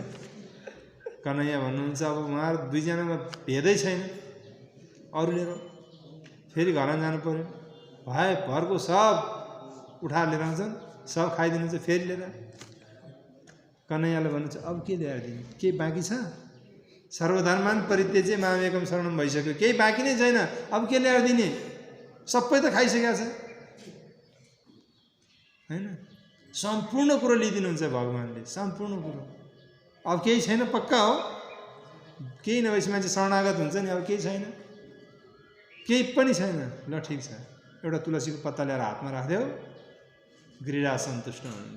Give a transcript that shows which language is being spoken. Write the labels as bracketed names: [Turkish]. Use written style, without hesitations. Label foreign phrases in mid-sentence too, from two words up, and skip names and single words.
[Nepali] कन्हैया भन्नुहुन्छ अब उहाँहरू दुईजनामा भेदै छैन, अरू लिएर फेरि घरमा जानु पर्यो, भाइ घरको सब उठाएर लिएर आउँछन्, सब खाइदिनुहुन्छ, फेरि लिएर कन्हैयाले भन्नुहुन्छ अब के ल्याएर दिने, केही बाँकी छ, [Sanskrit] सर्वधर्मान परित्यज्य मामेकम शरणम [Nepali] भइसक्यो, केही बाँकी नै छैन, अब के ल्याएर दिने, सबै त खाइसकेको छ हैन। सम्पूर्ण कुरो लिइदिनुहुन्छ भगवान्ले, सम्पूर्ण कुरो, अब केही छैन, पक्का हो, केही नभएपछि मान्छे शरणागत हुन्छ नि, अब केही छैन, केही पनि छैन, ल ठिक छ, एउटा तुलसीको पत्ता ल्याएर हातमा राख्दियो, गिरिराज सन्तुष्ट हुनुहुन्छ।